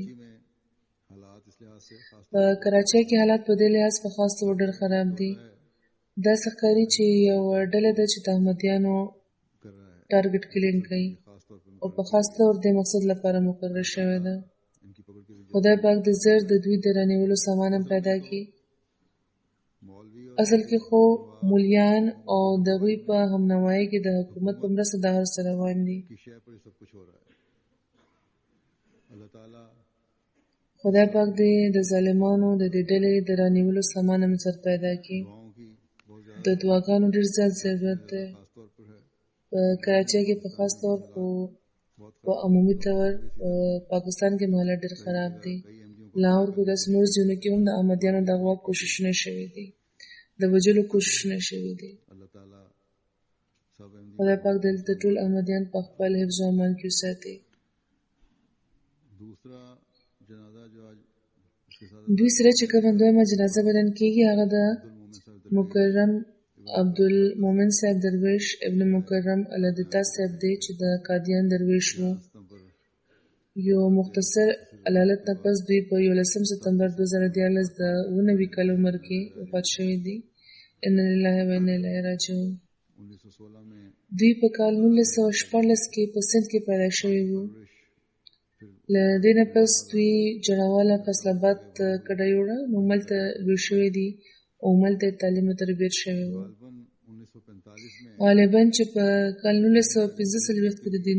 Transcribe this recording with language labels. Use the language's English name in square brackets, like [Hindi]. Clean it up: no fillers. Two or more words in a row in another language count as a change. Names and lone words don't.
[Urdu] کراچی میں حالات اس لحاظ سے خاص [Pashto] په کراچۍ کې حالات په دې لحاظ په خاص ډول ډېر خراب دي. داسې ښکاري چې یوه ډله ده چې د احمدیانو [Urdu] کر رہا ہے [English] target killing [Pashto] کوي [Urdu] خاص طور پر [Pashto] او په خاص طور د مقصد لپاره مقرر شوې ده. [Urdu] ان کی پکڑ کے لیے [Pashto] خدای پاک د زر د دوی د رانیولو سامان هم پیدا کړي. [Urdu] مولوی اور [Pashto] اصل کې خو مولیان او د هغوی په همنوایۍ کې د حکومت په مرسته دا هر څه روان دي. [Urdu] کی شہ پر یہ سب کچھ ہو رہا ہے اللہ تعالی [Pashto] خدای پاک دې د ظالمانو د دې ډلې د رانیولو سامان هم زر پیدا کړي. [Urdu] دعاؤں کی بہت [Pashto] د [Urdu] ज़्यादा [Pashto] دعاګانو ډېر زیات ضرورت دی. [Urdu] خاص طور پر ہے [Pashto] په کراچۍ کې په خاص طور [Urdu] बहुत [Pashto] په عمومي طور په پاکستان کې حالات ډېر خراب دي. لاهور کې داسې نور ځایونو کې هم د احمدیانو د اغوا کوششونه شوي دي. د وژلو کوششونه شوي دي. [Urdu] اللہ تعالی سب احمدی [Pashto] خدای پاک دلته ټول احمدیان په خپل حفظ و امان کې وساتي. [Urdu] دوسرا جنازہ جو آج اس کے ساتھ [Pashto] دوی سره چې کومه دویمه جنازه بدن کېږي هغه د [Urdu] مومن صاحب [Pashto] مکرم عبدالمومن صاحب درویش ابن مکرم الادتا صاحب دی چې د قادیان درویش وو. [Urdu] دستم پر [Pashto] یو مختصر علالت نه پس دوی په 11 سپتمبر 2014 د 19 کال عمر کې وفات شوي دي. [Arabic] ان لله و انا الیه راجعون. [Urdu] 1916 में [Pashto] دوی په کال 1914 کې په سند کې پیدا شوي وو. له دې نه پس دوی جړاواله فیصل آباد کډه یوړه نو ملته لوی شوي دي او ملته تعلیم او تربیت شوی و غالبا چې په کال 1945 کې د دیني